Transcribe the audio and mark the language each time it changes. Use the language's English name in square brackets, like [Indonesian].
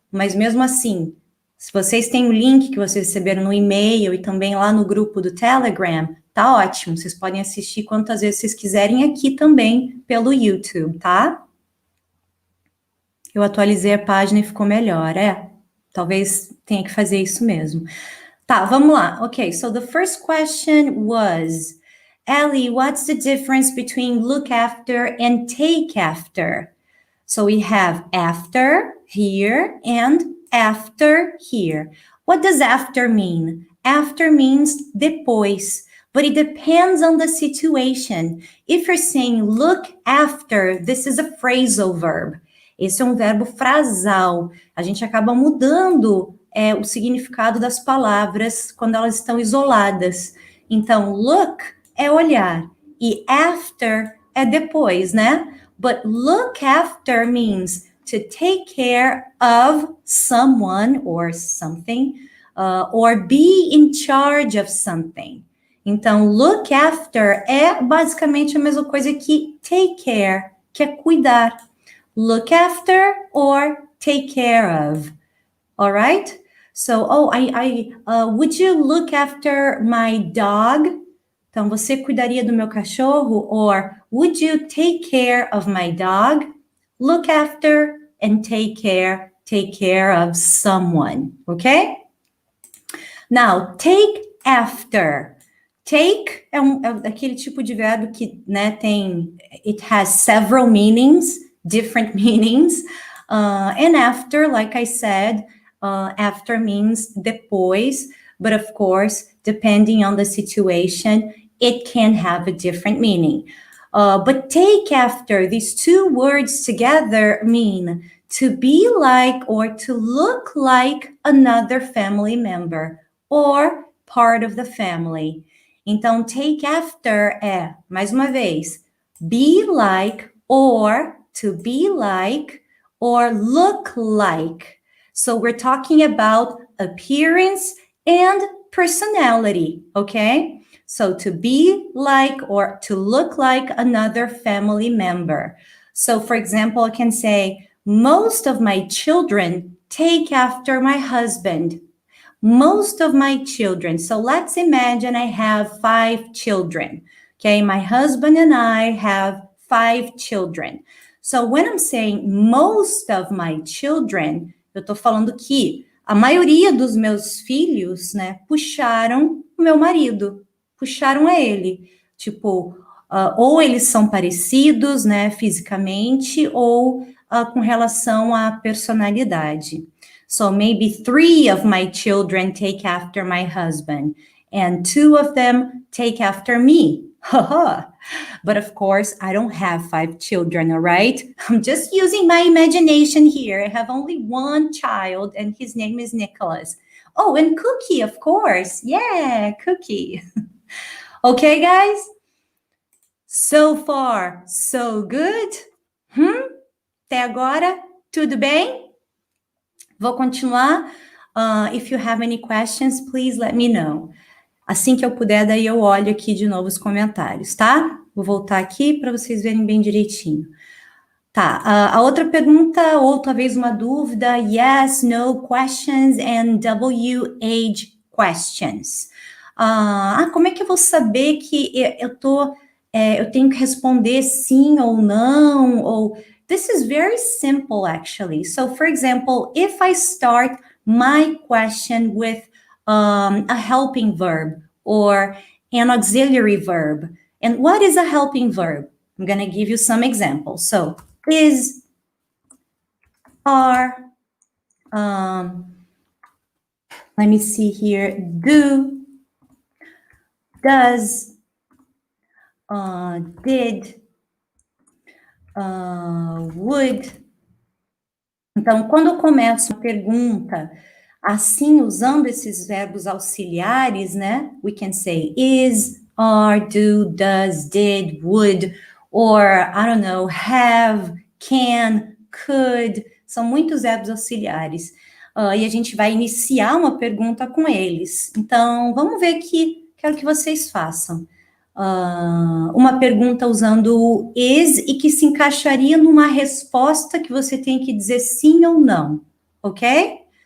[Portuguese] Mas mesmo assim, se vocês têm o link que vocês receberam no e-mail e também lá no grupo do Telegram, tá ótimo. Vocês podem assistir quantas vezes vocês quiserem aqui também pelo YouTube, tá? Eu atualizei a página e ficou melhor, talvez tenha que fazer isso mesmo. Tá, vamos lá. [English] Okay, so the first question was, Ellie, what's the difference between look after and take after? So we have after here and after here. What does after mean? After means depois, but it depends on the situation. If you're saying look after, this is a phrasal verb. [Portuguese] Esse é um verbo frasal. A gente acaba mudando o significado das palavras quando elas estão isoladas. Então, look é olhar e after é depois, né? [English] But look after means to take care of someone or something, or be in charge of something. [Portuguese] Então, look after é basicamente a mesma coisa que take care, que é cuidar. [English] Look after or take care of. All right? So, would you look after my dog? [Portuguese] Então, você cuidaria do meu cachorro? [English] Or, would you take care of my dog? Look after and take care of someone, okay? Now, take after. Take [Portuguese] é aquele tipo de verbo que, né, [English] it has several meanings, different meanings. And after, like I said, after means depois, but of course, depending on the situation, it can have a different meaning. But take after, these two words together mean to be like or to look like another family member or part of the family. [Portuguese] Então, take after é, mais uma vez, [English] be like or to be like or look like. So we're talking about appearance and personality, okay? So to be like or to look like another family member. So for example, I can say, most of my children take after my husband. Most of my children. So let's imagine I have 5 children. Okay, my husband and I have 5 children. So when I'm saying most of my children, [Portuguese] eu tô falando que a maioria dos meus filhos, né, puxaram o meu marido, puxaram a ele. Tipo, ou eles são parecidos, né, fisicamente, ou com relação à personalidade. [English] So maybe 3 of my children take after my husband, and 2 of them take after me. But of course, I don't have 5 children, all right? I'm just using my imagination here. I have only 1 child, and his name is Nicholas. Oh, and Cookie, of course. Yeah, Cookie. Okay, guys? So far, so good? [Portuguese] Até agora, tudo bem? Vou continuar. [English] If you have any questions, please let me know. [Portuguese] Assim que eu puder, daí eu olho aqui de novo os comentários, tá? Vou voltar aqui para vocês verem bem direitinho. Tá, a outra pergunta, ou talvez uma dúvida, [English] yes, no questions and WH questions. [Portuguese] Como é que eu vou saber que eu tenho que responder sim ou não, ou... [English] This is very simple, actually. So, for example, if I start my question with a helping verb or an auxiliary verb, and what is a helping verb? I'm going to give you some examples. So, is, are, let me see here, do, does, did, would. [Portuguese] Então, quando eu começo uma pergunta, Assim, usando esses verbos auxiliares, né? [English] We can say is, are, do, does, did, would, or, I don't know, have, can, could. [Portuguese] São muitos verbos auxiliares. E a gente vai iniciar uma pergunta com eles. Então, vamos ver aqui, quero que vocês façam. Uma pergunta usando o is e que se encaixaria numa resposta que você tem que dizer sim ou não, ok?